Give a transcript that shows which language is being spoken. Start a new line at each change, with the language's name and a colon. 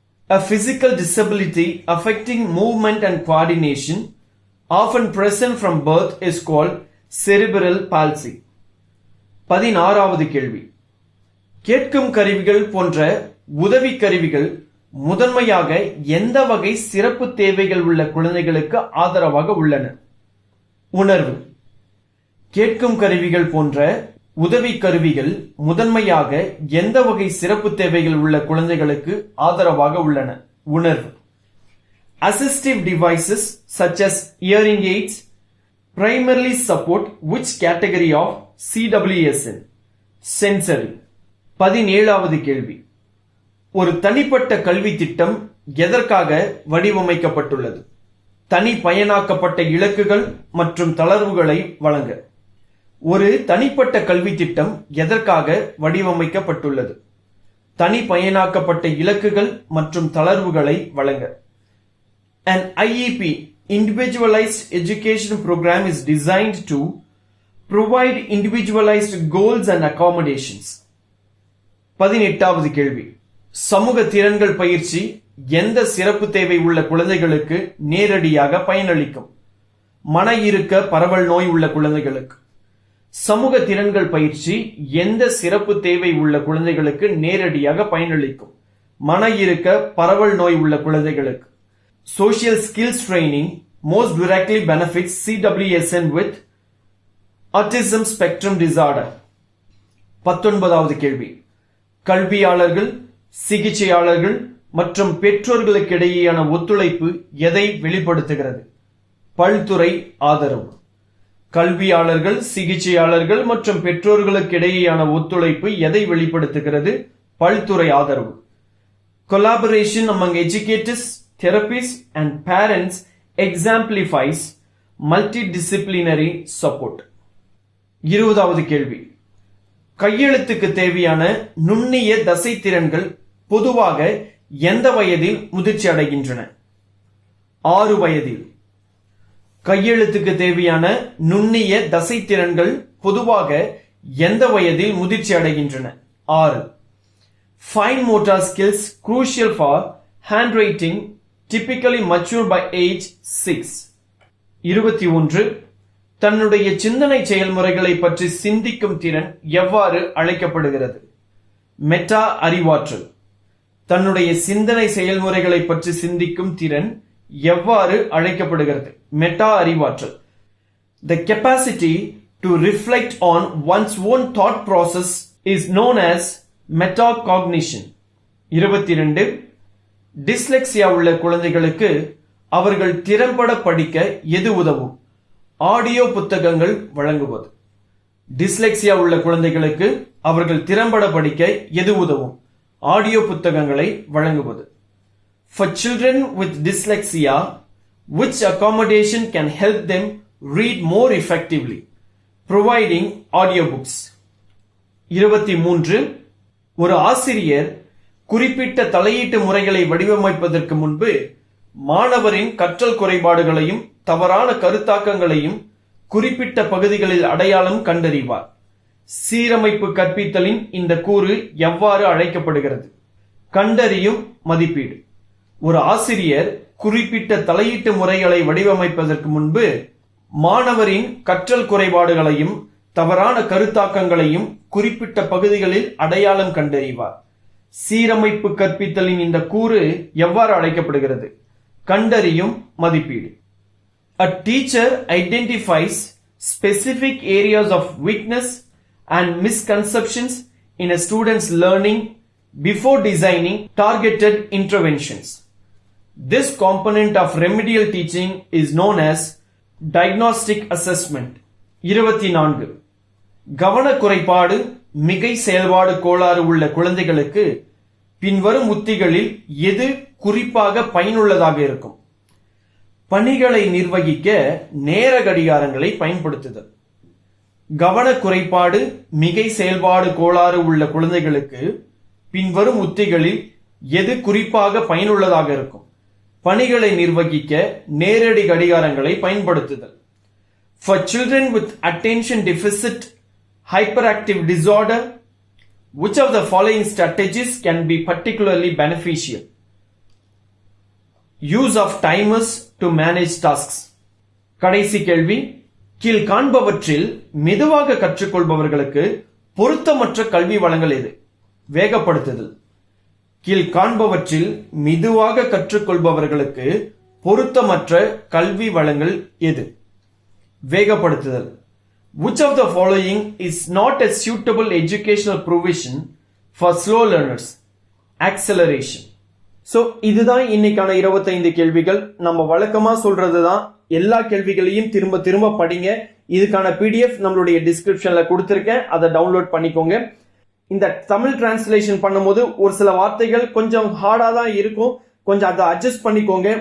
English: A physical disability affecting movement and coordination often present from birth is called cerebral palsy.
Tamil: 16வது கேள்வி. கேட்கும் கருவிகள் போன்ற உதவி கருவிகள் முதன்மையாக எந்த வகை சிறப்பு தேவைகள் உள்ள குழந்தைகளுக்கு ஆதரவாக உள்ளன? உணர்வு. கேட்கும் கருவிகள் போன்ற உதவி கருவிகள் முதன்மையாக எந்த வகை சிறப்பு தேவைகள் உள்ள குழந்தைகளுக்கு ஆதரவாக உள்ளன? உணர்வு.
English: Assistive devices such as hearing aids primarily support which category of CWSN? Sensory.
Tamil: 17வது கேள்வி. ஒரு தனிப்பட்ட கல்வி திட்டம் எதற்காக வடிவமைக்கப்பட்டுள்ளது? தனி பயனாக்கப்பட்ட இலக்குகள் மற்றும் தளர்வுகளை வழங்க. ஒரு தனிப்பட்ட கல்வி திட்டம் எதற்காக வடிவமைக்கப்பட்டுள்ளது? தனி பயனாக்கப்பட்ட இலக்குகள் மற்றும் தளர்வுகளை வழங்க.
English: An IEP individualized education program is designed to provide individualized goals and accommodations.
Tamil: 18வது கேள்வி, சமூக திறன்கள் பயிற்சி எந்த சிறப்பு தேவை உள்ள குழந்தைகளுக்கு நேரடியாக பயனளிக்கும்? மன இறுக்க பரவல் நோய் உள்ள குழந்தைகளுக்கு. சமூக திறன்கள் பயிற்சி எந்த சிறப்பு தேவை உள்ள குழந்தைகளுக்கு நேரடியாக பயனளிக்கும்? மன இறுக்க பரவல் நோய் உள்ள குழந்தைகளுக்கு.
English: Social skills training most directly benefits CWSN with autism spectrum disorder.
Tamil: 19வது கேள்வி, கல்வியாளர்கள், சிகிச்சையாளர்கள் மற்றும் பெற்றோர்களுக்கிடையேயான ஒத்துழைப்பு எதை வெளிப்படுத்துகிறது? பல்துறை ஆதரவு. கல்வியாளர்கள், சிகிச்சையாளர்கள் மற்றும் பெற்றோர்களுக்கிடையேயான ஒத்துழைப்பு எதை வெளிப்படுத்துகிறது? பல்துறை ஆதரவு.
English: Collaboration among educators, therapists and parents exemplifies multidisciplinary support.
Tamil: 20வது கேள்வி, கையெழுத்துக்கு தேவையான நுண்ணிய தசை திறன்கள் பொதுவாக எந்த வயதில் முதிர்ச்சி அடைகின்றன? 6 வயதில். கையெழுத்துக்கு தேவையான நுண்ணிய தசை திறன்கள் பொதுவாக எந்த வயதில் முதிர்ச்சி அடைகின்றன? 6.
English: Fine motor skills crucial for handwriting typically mature by age 6. 21.
Tamil: தன்னுடைய சிந்தனை செயல்முறைகளை பற்றி சிந்திக்கும் திறன் எவ்வாறு அழைக்கப்படுகிறது? மெட்டா அறிவாற்றல். தன்னுடைய சிந்தனை செயல்முறைகளை பற்றி சிந்திக்கும் திறன் எவ்வாறு அழைக்கப்படுகிறது? மெட்டா அறிவாற்றல்.
English: The capacity to reflect on one's own thought process is known as metacognition. 22.
Tamil: Dyslexia உள்ள குழந்தைகளுக்கு அவர்கள் திறம்பட படிக்க எது உதவும்? ஆடியோ புத்தகங்கள் வழங்குவது. டிஸ்லெக்சியா உள்ள குழந்தைகளுக்கு அவர்கள் திறம்பட படிக்க எது உதவும்? ஆடியோ புத்தகங்களை வழங்குவது.
English: For children with dyslexia, which accommodation can help them read more effectively? Providing audiobooks. 23.
Tamil: ஒரு ஆசிரியர் குறிப்பிட்ட தலையீட்டு முறைகளை வடிவமைப்பதற்கு முன்பு மாணவரின் கற்றல் குறைபாடுகளையும் தவறான கருத்தாக்கங்களையும் குறிப்பிட்ட பகுதிகளில் அடையாளம் கண்டறிவார். சீரமைப்பு கற்பித்தலின் இந்த கூறு எவ்வாறு அழைக்கப்படுகிறது? கண்டறியும் மதிப்பீடு. ஒரு ஆசிரியர் குறிப்பிட்ட தலையீட்டு முறைகளை வடிவமைப்பதற்கு முன்பு மாணவரின் கற்றல் குறைபாடுகளையும் தவறான கருத்தாக்கங்களையும் குறிப்பிட்ட பகுதிகளில் அடையாளம் கண்டறிவார். சீரமைப்பு கற்பித்தலின் இந்த கூறு எவ்வாறு அழைக்கப்படுகிறது? கண்டறியும் மதிப்பீடு.
English: A teacher identifies specific areas of weakness and misconceptions in a student's learning before designing targeted interventions. This component of remedial teaching is known as diagnostic assessment. 24.
Tamil: கவன குறைபாடு, மிகை செயல்பாடு கோளாறு உள்ள குழந்தைகளுக்கு பின்வரும் உத்திகளில் எது குறிப்பாக பயனுள்ளதாக இருக்கும்? பணிகளை நிர்வகிக்க நேர கடிகாரங்களை பயன்படுத்துதல். கவன குறைபாடு, மிகை செயல்பாடு கோளாறு உள்ள குழந்தைகளுக்கு பின்வரும் உத்திகளில் எது குறிப்பாக பயனுள்ளதாக இருக்கும்? பணிகளை நிர்வகிக்க நேரடி கடிகாரங்களை பயன்படுத்துதல்.
English: For children with attention deficit hyperactive disorder, which of the following strategies can be particularly beneficial? Use of timers to manage tasks.
Tamil: கடைசி கேள்வி, கீழ் காண்பவற்றில் மெதுவாக கற்றுக்கொள்பவர்களுக்கு பொருத்தமற்ற கல்வி வளங்கள் எது? வேகப்படுத்துதல். கீழ் காண்பவற்றில் மெதுவாக கற்றுக்கொள்பவர்களுக்கு பொருத்தமற்ற கல்வி வளங்கள் எது? வேகப்படுத்துதல்.
English: Which of the following is not a suitable educational provision for slow learners? Acceleration.
Tamil: So இதுதான் இன்னைக்கான 25 கேள்விகள். நம்ம வழக்கமா சொல்றதுதான், எல்லா கேள்விகளையும் திரும்ப திரும்ப படிங்க. இதுக்கான PDF நம்மளுடைய டிஸ்கிரிப்ஷன்ல கொடுத்திருக்கேன், அதை டவுன்லோட் பண்ணிக்கோங்க. இந்த தமிழ் டிரான்ஸ்லேஷன் பண்ணும்போது ஒரு சில வார்த்தைகள் கொஞ்சம் ஹார்டா தான் இருக்கும், கொஞ்சம் அதை அட்ஜஸ்ட் பண்ணிக்கோங்க.